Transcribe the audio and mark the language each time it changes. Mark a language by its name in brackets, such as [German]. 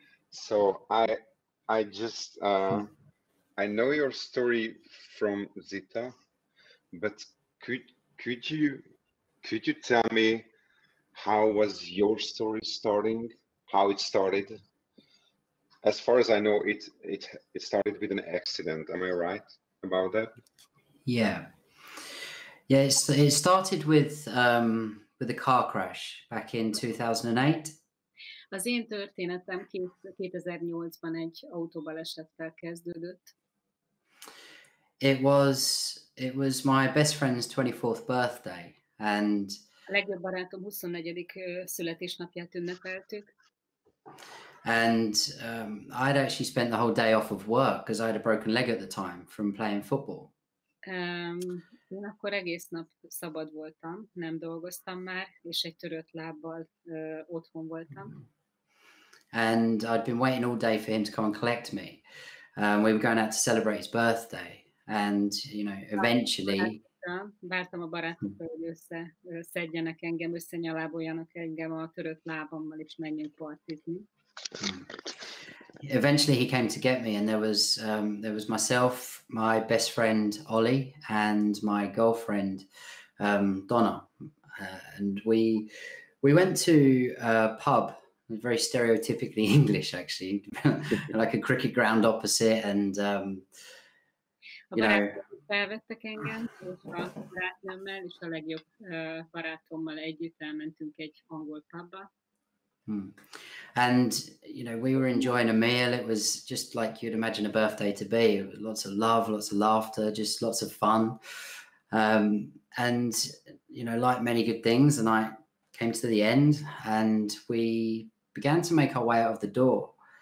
[English] So I just I know your story from Zita, but could you tell me how was your story starting? How it started? As far as I know, it started with an accident. Am I right about that? Yeah. It started with a car crash back in 2008. [Hungarian] Az én történetem 2008-ban egy autóbalesettel kezdődött. [English] It was my best friend's 24th birthday, and [Hungarian] a legjobb barátom 24. születésnapját ünnepeltük. [English] And I'd actually spent the whole day off of work because I had a broken leg at the time from playing football. [Hungarian] Én akkor egész nap szabad voltam, nem dolgoztam már, és egy törött lábbal otthon voltam. [English] And I'd been waiting all day for him to come and collect me. We were going out to celebrate his birthday, and you know, eventually. [Hungarian] Vártam a barátokkal, hogy összeszedjenek engem, összenyaláboljanak engem a törött lábammal, és menjünk partizni. [English] Eventually he came to get me, and there was myself, my best friend Ollie, and my girlfriend Donna, and we went to a pub, very stereotypically English actually, like a cricket ground opposite, and you know. [Hungarian] Felvettek engem, és a barátnőmmel és a legjobb barátommal együtt elmentünk egy angol pubba. [English] And you know, we were enjoying a meal. It was just like you'd imagine a birthday to be. Lots of love, lots of laughter, just lots of fun. And you know, like many good things, the night came to the end, and we began to make our way out of the door.